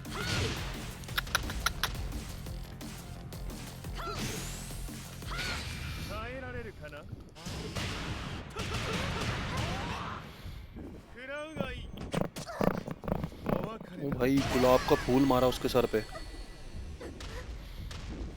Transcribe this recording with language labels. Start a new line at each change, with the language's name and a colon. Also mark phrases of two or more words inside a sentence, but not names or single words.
Japanese: 耐えられるかな。食らうがいい。お別れ
Hindi: ओ
Japanese: だ。
Hindi: भाई, गुलाब का फूल मारा उसके सर पे।